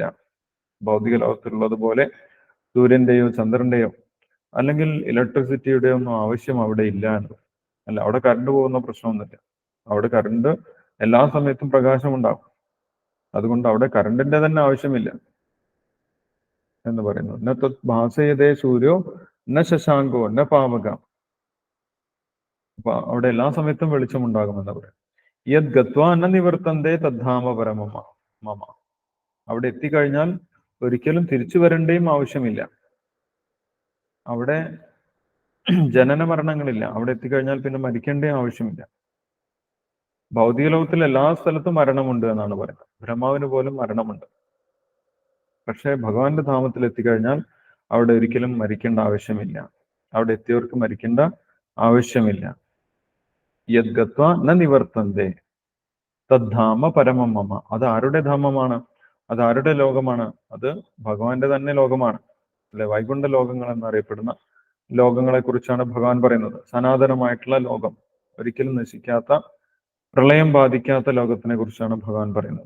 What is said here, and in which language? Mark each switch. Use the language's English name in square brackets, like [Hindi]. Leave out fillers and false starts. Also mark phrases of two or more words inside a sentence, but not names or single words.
[Malayalam] ഭൗതിക ലോകത്തിലുള്ളതുപോലെ സൂര്യന്റെയോ ചന്ദ്രന്റെയോ അല്ലെങ്കിൽ ഇലക്ട്രിസിറ്റിയുടെ ഒന്നും ആവശ്യം അവിടെ ഇല്ല എന്ന്. അല്ല, അവിടെ കറണ്ട് പോകുന്ന പ്രശ്നമൊന്നുമില്ല. അവിടെ കറണ്ട് എല്ലാ സമയത്തും പ്രകാശം ഉണ്ടാകും. അതുകൊണ്ട് അവിടെ കറണ്ടിന്റെ തന്നെ ആവശ്യമില്ല എന്ന് പറയുന്നു. [Sanskrit] ന തത് ഭാസയതേ സൂര്യോ ന ശശാങ്കോ ന പാവക. [Malayalam] അപ്പൊ അവിടെ എല്ലാ സമയത്തും വെളിച്ചമുണ്ടാകുമെന്ന് പറയും. [Sanskrit] യത് ഗത്വാ ന നിവർത്തന്തേ തദ്ധാമ പരമമ മമ. [Malayalam] അവിടെ എത്തിക്കഴിഞ്ഞാൽ ഒരിക്കലും തിരിച്ചു വരേണ്ടയും ആവശ്യമില്ല. അവിടെ ജനന മരണങ്ങളില്ല. അവിടെ എത്തിക്കഴിഞ്ഞാൽ പിന്നെ മരിക്കേണ്ടയും ആവശ്യമില്ല. ഭൗതിക ലോകത്തിൽ എല്ലാ സ്ഥലത്തും മരണമുണ്ട് എന്നാണ് പറയുന്നത്. ബ്രഹ്മാവിന് പോലും മരണമുണ്ട്. പക്ഷെ ഭഗവാന്റെ ധാമത്തിൽ എത്തിക്കഴിഞ്ഞാൽ അവിടെ ഒരിക്കലും മരിക്കേണ്ട ആവശ്യമില്ല. അവിടെ എത്തിയവർക്ക് മരിക്കേണ്ട ആവശ്യമില്ല. [Sanskrit] യത് ഗത്വാ ന നിവർത്തന്തേ തദ്ധാമ പരമം മമ. [Malayalam] അത് ആരുടെ ധാമമാണ്? അത് ആരുടെ ലോകമാണ്? അത് ഭഗവാന്റെ തന്നെ ലോകമാണ്. അല്ലെ, വൈകുണ്ഠ ലോകങ്ങൾ എന്നറിയപ്പെടുന്ന ലോകങ്ങളെ കുറിച്ചാണ് ഭഗവാൻ പറയുന്നത്. സനാതനമായിട്ടുള്ള ലോകം, ഒരിക്കലും നശിക്കാത്ത, പ്രളയം ബാധിക്കാത്ത ലോകത്തിനെ കുറിച്ചാണ് ഭഗവാൻ പറയുന്നത്.